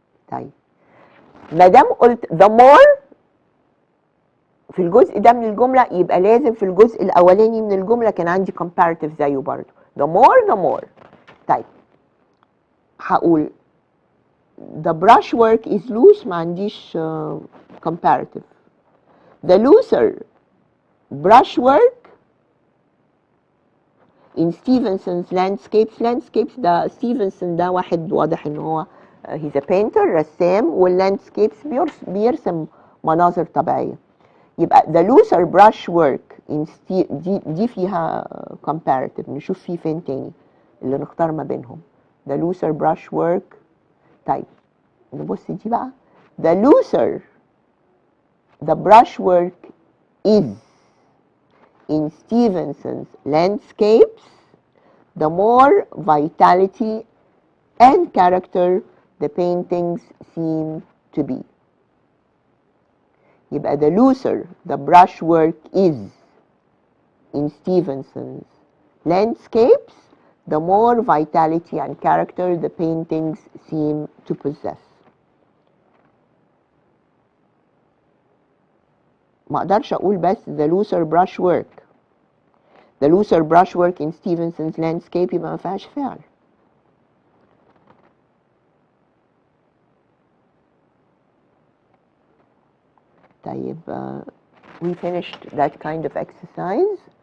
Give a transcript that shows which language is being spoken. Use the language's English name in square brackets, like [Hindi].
[Arabic] طيب ما دام قلت [English] the more [Arabic] في الجزء ده من الجملة يبقى لازم في الجزء الأولاني من الجملة كان عندي comparative زيه برضو. [English] the more. [Arabic] طيب هقول [English] the brushwork is loose [Arabic] ما عنديش [English] comparative. the looser brushwork in Stevenson's landscapes [Arabic] ده ستيفنسون ده واحد واضح ان هو [English] he's a painter [Arabic] رسام والlandscapes بيرسم مناظر طبيعية. يبقى [English] the looser brushwork in [Arabic] دي فيها [English] comparative. [Arabic] نشوف فيه فين تاني اللي نختار ما بينهم. [English] the looser brushwork. [Arabic] طيب نبص دي بقى [English] the looser the brushwork is in Stevenson's landscapes the more vitality and character the paintings seem to be. [Arabic] يبقى [English] the looser the brushwork is in Stevenson's landscapes, the more vitality and character the paintings seem to possess. [Arabic] ما اقدرش اقول بس [English] the looser brushwork. The looser brushwork in Stevenson's landscape [Arabic] يبقى ما فيهاش فعل. طيب [English] we finished that kind of exercise.